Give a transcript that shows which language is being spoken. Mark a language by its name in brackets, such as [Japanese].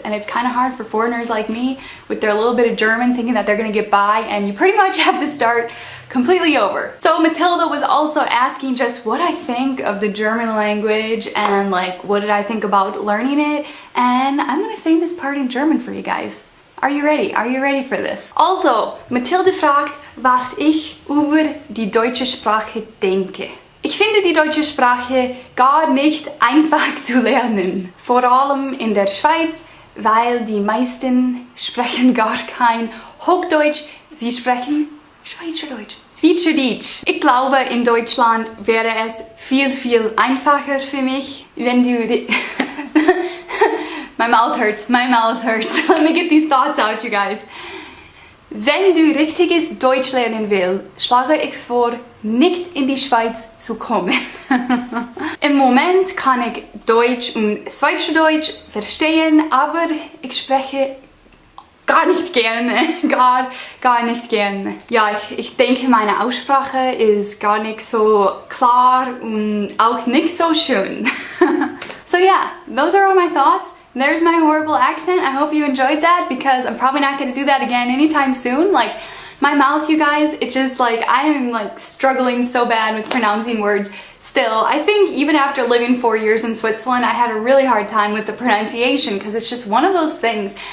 [English] And it's kind of hard for foreigners like me with their little bit of German thinking that they're going to get by, and you pretty much have to start completely over. So Matilda was also asking just what I think of the German language and like what did I think about learning it, and I'm gonna say this part in German for you guys. Are you ready? Are you ready for this? [German] Also, Mathilde fragt, was ich über die deutsche Sprache denke. Ich finde die deutsche Sprache gar nicht einfach zu lernen. Vor allem in der Schweiz, weil die meisten sprechen gar kein Hochdeutsch, sie sprechen Schweizerdeutsch. Schweizerdeutsch. Ich glaube, in Deutschland wäre es viel einfacher für mich, wenn du... [English] My mouth hurts. Let me get these thoughts out, you guys. [German] Wenn du richtiges Deutsch lernen willst, schlage ich vor, nicht in die Schweiz zu kommen. Im Moment kann ich Deutsch und Schweizerdeutsch verstehen, aber ich spreche gar nicht gerne. Gar nicht gerne. Ja, ich denke, meine Aussprache ist gar nicht so klar und auch nicht so schön. [English] So yeah, those are all my thoughts. There's my horrible accent. I hope you enjoyed that because I'm probably not going to do that again anytime soon. Like, my mouth, you guys, it just like, I'm like struggling so bad with pronouncing words still. I think even after living 4 years in Switzerland, I had a really hard time with the pronunciation because it's just one of those things.